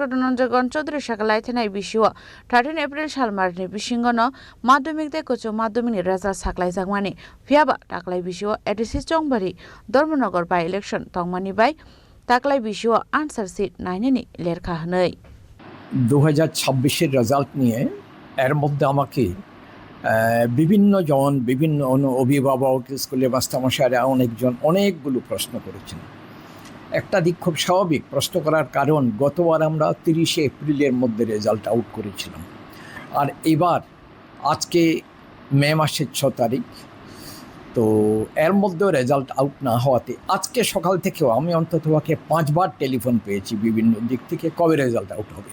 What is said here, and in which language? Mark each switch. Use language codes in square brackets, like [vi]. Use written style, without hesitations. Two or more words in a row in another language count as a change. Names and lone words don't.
[trp] Dhananjay Gon Chaudhary shaka laithanai bishiwa 13 April salwarni bisingono madhyamik tekocho madhyamik result saklai jakmani phiaba taklai bishiwa ADC Chongbari Dharmanagar [en] by election [trp] tongmani by taklai bishiwa [en] answer sheet [trp] 9 ni lerkha hanai [bn] 2026-এর রেজাল্ট নিয়ে এর মধ্যে আমাকে বিভিন্ন অভিভাবক স্কুলের মাস্টারমশাইরা অনেকগুলো প্রশ্ন করেছেন। একটা দিক খুব স্বাভাবিক, প্রশ্ন করার কারণ গতবার আমরা 30 এপ্রিলের মধ্যে [en] result out [bn] করেছিলাম, আর এবার আজকে মে মাসের 6 তারিখ, তো এর মধ্যেও [en] result out [bn] না হওয়াতে আজকে সকাল থেকেও আমি অন্তত 5 বার টেলিফোন পেয়েছি বিভিন্ন দিক থেকে কবে [en] result out [bn] হবে।